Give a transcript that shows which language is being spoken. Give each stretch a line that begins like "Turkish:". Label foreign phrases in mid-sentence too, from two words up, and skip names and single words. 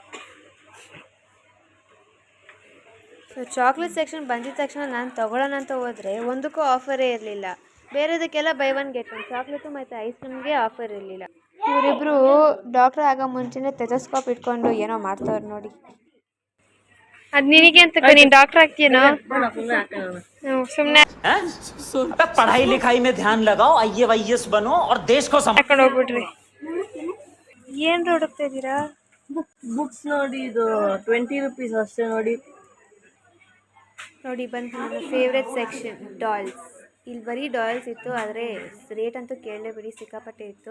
Kannada: ಸೊ ಚಾಕ್ಲೇಟ್ ಸೆಕ್ಷನ್ ಬಂದಿದ್ದ ತಕ್ಷಣ ನಾನು ತೊಗೊಳ್ಳೋಣ ಅಂತ ಹೋದರೆ ಒಂದಕ್ಕೂ ಆಫರೇ ಇರಲಿಲ್ಲ. ಬೇರೆದಕ್ಕೆಲ್ಲ
English: buy 1 get 1.
Kannada: ಚಾಕ್ಲೇಟು ಮತ್ತು ಐಸ್ ಕ್ರೀಮ್ಗೆ ಆಫರ್ ಇರಲಿಲ್ಲ. ಇವರಿಬ್ಬರು ಡಾಕ್ಟ್ರ್ ಆಗೋ ಮುಂಚೆನೇ ಟೆಥೋಸ್ಕೋಪ್ ಇಟ್ಕೊಂಡು ಏನೋ ಮಾಡ್ತವ್ರು ನೋಡಿ. ಅದು ನಿನಗೆ ಅಂತ ನೀನು ಡಾಕ್ಟ್ರ್ ಆಗ್ತೀಯನೋ? ಸುಮ್ಮನೆ
Hindi: पढ़ाई लिखाई में ध्यान लगाओ, IAS बनो और देश को
Kannada: ಹಾಕೊಂಡು ಹೋಗ್ಬಿಟ್ರಿ. ಏನು ಹುಡುಕ್ತಾ ಇದ್ದೀರಾ? ಬುಕ್ಸ್ ನೋಡಿ, ಇದು 20 ರೂಪೀಸ್ ಅಷ್ಟೇ ನೋಡಿ. ನೋಡಿ ಬಂತು ನನ್ನ ಫೇವ್ರೆಟ್ ಸೆಕ್ಷನ್, ಡಾಲ್ಸ್. ಇಲ್ಲಿ ಬರೀ ಡಾಲ್ಸ್ ಇತ್ತು, ಆದರೆ ರೇಟ್ ಅಂತೂ ಕೇಳಲೇಬಿಡಿ, ಸಿಕ್ಕಾಪಟ್ಟೆ ಇತ್ತು.